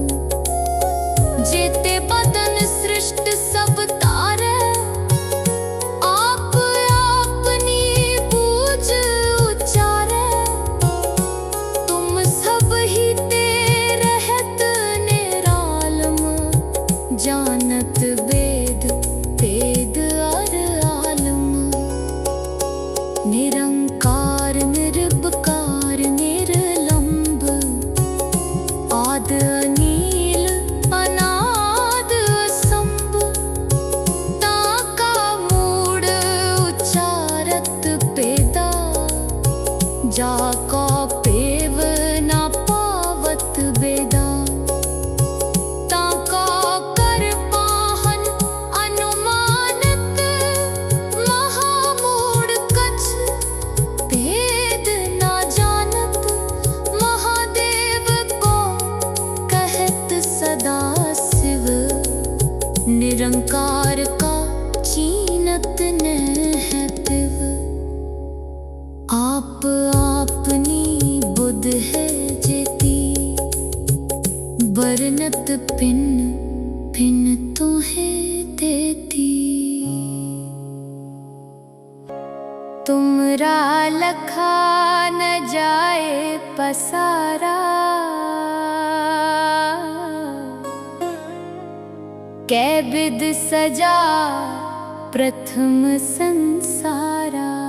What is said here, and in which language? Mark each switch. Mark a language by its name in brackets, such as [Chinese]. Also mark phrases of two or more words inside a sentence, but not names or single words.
[Braj] जेते बदन सृष्ट सब तारे, आप अपनी बूझ उचारे। तुम सब ही ते रहत निरालम, जानत वेद वेद अर आलम। निरंकार निर्विकार निर्लंब, आद अनील अनाद असंभ। ताका मूड उच्चारत पेदा, जाका पेव ना पावत बेदा। ताका कर पाहन अनुमानत, महामूढ़ कछ भेद ना जानत। महादेव को कहत सदा शिव, निरंकार का चीनत न है तिव। आप आपनी बुध है जेती, बरनत पिन पिन तुहे देती। तुमरा लखा न जाए पसारा, कै बिद सजा प्रथम संसारा।